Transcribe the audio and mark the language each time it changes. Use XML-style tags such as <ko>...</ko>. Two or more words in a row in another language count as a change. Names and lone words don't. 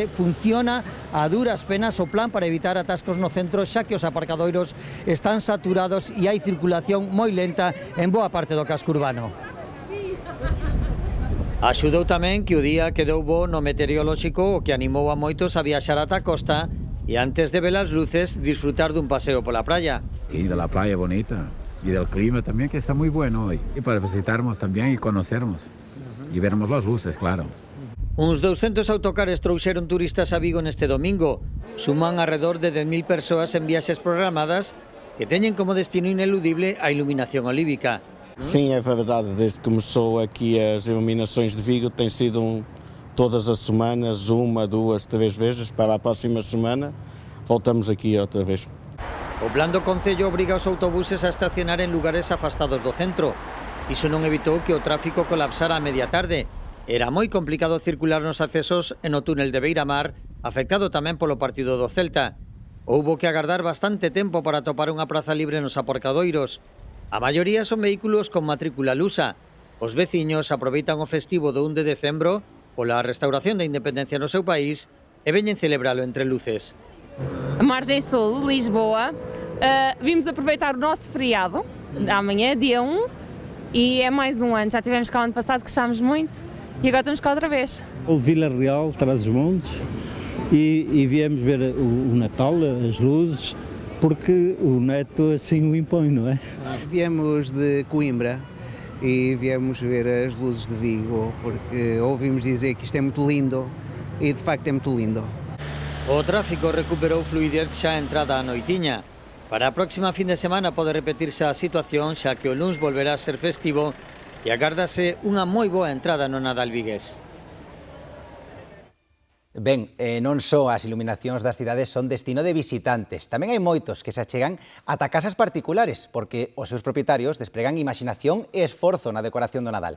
<gl>Funciona a duras penas o plan para evitar atascos no centro, xa que os aparcadoiros están saturados e hai circulación moi lenta en boa parte do casco urbano. Axudou tamén que o día quedou bo no meteorolóxico, o que animou a moitos a viaxar ata a costa e antes de ver as luces disfrutar dun paseo pola praia.</gl> <es>Sí, de la playa bonita y del clima también, que está muy bueno hoy, y para visitarnos también y conocernos. Y veremos las luces, claro.</es> <gl>Uns 200 autocares trouxeron turistas a Vigo neste domingo. Suman</gl> <es>alrededor de</es> <gl>10.000 persoas en viaxes programadas que teñen como destino ineludible a iluminación olívica.</gl> <pt>Sim, é verdade. Desde que começou aqui as iluminações de Vigo, tem sido todas as semanas, 1, 2, 3 vezes. Para a próxima semana voltamos aqui outra vez.</pt> <gl>O plan do Concello obriga os autobuses a estacionar en lugares afastados do centro. Iso non evitou que o tráfico colapsara a media tarde. Era moi complicado circular nos accesos en o túnel de Beiramar, afectado tamén polo partido do Celta. Houbo que agardar bastante tempo para atopar unha praza libre nos aparcadoiros. A maioría son vehículos con matrícula lusa. Os veciños aproveitan o festivo do 1 de decembro pola restauración da independencia no seu país e veñen celebralo entre luces.</gl> <pt>A margem sul, Lisboa, vimos aproveitar o nosso feriado, amanhã, dia 1, e é mais um ano. Já tivemos cá o ano passado, gostámos muito, e agora estamos cá outra vez. O Vila Real, Trás-os-Montes, e viemos ver o Natal, as luzes, porque o neto assim o impõe, não é? Viemos de Coimbra e viemos ver as luzes de Vigo, porque ouvimos dizer que isto é muito lindo, e de facto é muito lindo.</pt> <gl>O tráfico recuperou fluidez xa a entrada á noitiña. Para a próxima fin de semana pode repetirse a situación, xa que o luns volverá a ser festivo e agárdase unha moi boa entrada no Nadal vigués. Ben, non só as iluminacións das cidades son destino de visitantes, tamén hai moitos que se achegan ata casas particulares, porque os seus propietarios despregan imaxinación e esforzo na decoración do Nadal.</gl>